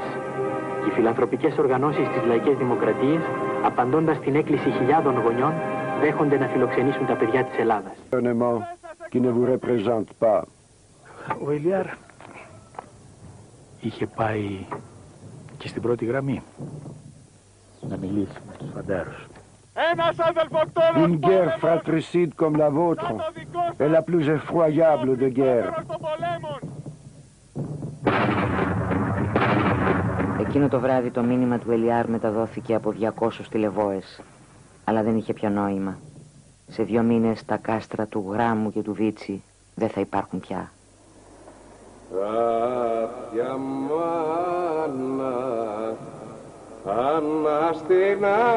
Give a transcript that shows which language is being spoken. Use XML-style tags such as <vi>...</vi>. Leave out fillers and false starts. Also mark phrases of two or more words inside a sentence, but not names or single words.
<el>Οι φιλανθρωπικές οργανώσεις της Λαϊκής Δημοκρατίας, απαντώντας στην έκκληση χιλιάδων γονιών, δέχονται να φιλοξενήσουν τα παιδιά της Ελλάδας. Ο Ηλιάρ είχε πάει και στην πρώτη γραμμή να μιλήσει με τους φαντάρους.</el> <fr>Une guerre fratricide comme la vôtre est la plus effroyable de guerre.</fr> <el>Εκείνο το βράδυ το μήνυμα του Ελιάρ μεταδόθηκε από 200 τηλεβόες, αλλά δεν είχε πια νόημα. Σε 2 μήνες τα κάστρα του Γράμμου και του Βίτσι δεν θα υπάρχουν πια. Κάποια μάνα αναστενάζει.</el>